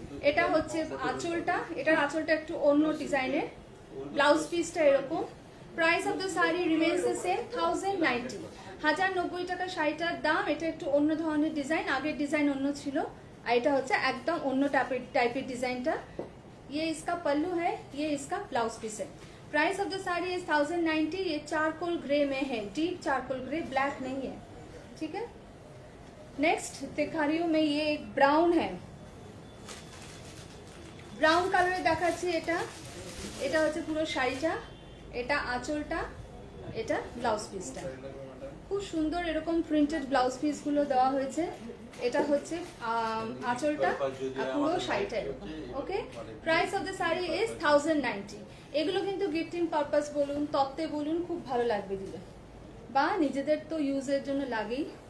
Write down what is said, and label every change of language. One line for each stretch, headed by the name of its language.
Bangla: এটা হচ্ছে আঁচলটা, এটার আঁচলটা একটু অন্য ডিজাইনের, ব্লাউজ পিসটা এরকম।
English: price of the sari remains the same,
Bangla: 1090। 1090 টাকা শাড়িটার দাম। এটা একটু অন্য ধরনের ডিজাইন, আগের ডিজাইন অন্য ছিল, আর এটা হচ্ছে একদম অন্য টাইপের ডিজাইনটা।
Hindi: ये इसका पल्लू है, ये इसका ब्लाउज पीस है।
English: price of the sari is
Hindi: 1090। ये चारकोल ग्रे में है, डीप चारकोल ग्रे, ब्लैक नहीं है, ठीक है। नेक्स्ट दिखा रही हूँ मैं, ये एक ब्राउन है,
Bangla: ব্রাউন কালারে দেখাচ্ছি। এটা হচ্ছে পুরো শাড়িটা, এটা আঁচলটা, এটা ব্লাউজ পিসটা। খুব সুন্দর এরকম প্রিন্টেড ব্লাউজ পিসগুলো দেওয়া হয়েছে। এটা হচ্ছে আঁচলটা আর পুরো শাড়িটা এরকম। ওকে,
English: price of the sari is
Bangla: 1090। এগুলো কিন্তু গিফটিং পারপাস বলুন, তত্ত্বে বলুন, খুব ভালো লাগবে দিলে, বা নিজেদের তো ইউজের জন্য লাগেই।